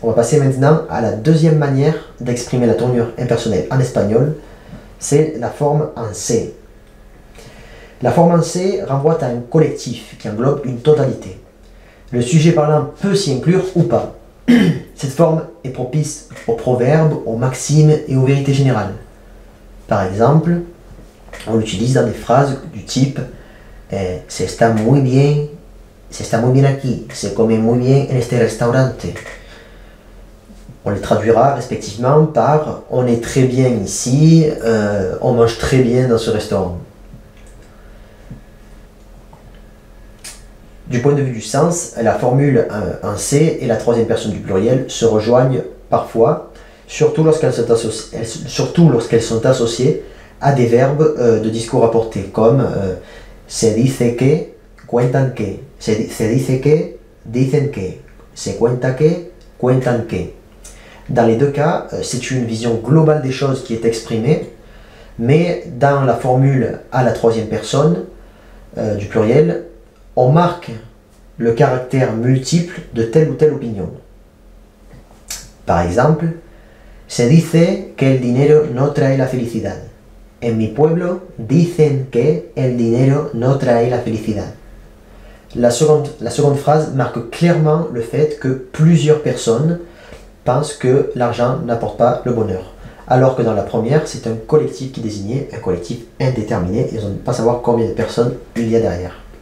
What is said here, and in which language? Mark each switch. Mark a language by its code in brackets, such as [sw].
[fr] On va passer maintenant à la deuxième manière d'exprimer la tournure impersonnelle en espagnol, c'est la forme en C. La forme en C renvoie à un collectif qui englobe une totalité. Le sujet parlant peut s'y inclure ou pas. Cette forme est propice aux proverbes, aux maximes et aux vérités générales. Par exemple, on l'utilise dans des phrases du type [es] se está muy bien aquí, se come muy bien en este restaurante. [fr] On les traduira respectivement par on est très bien ici, on mange très bien dans ce restaurant. Du point de vue du sens, la formule en C et la troisième personne du pluriel se rejoignent parfois, surtout lorsqu'elles sont associées à des verbes de discours apportés, comme [es] se dice que, cuentan que, se dice que, dicen que, se cuenta que, cuentan que. [fr] Dans les deux cas, c'est une vision globale des choses qui est exprimée, mais dans la formule à la troisième personne du pluriel, on marque le caractère multiple de telle ou telle opinion. Par exemple, [es] se dice que el dinero no trae la felicidad. En mi pueblo dicen que el dinero no trae la felicidad. [fr] La seconde phrase marque clairement le fait que plusieurs personnes pensent que l'argent n'apporte pas le bonheur. Alors que dans la première, c'est un collectif qui désignait un collectif indéterminé et on ne peut pas savoir combien de personnes il y a derrière.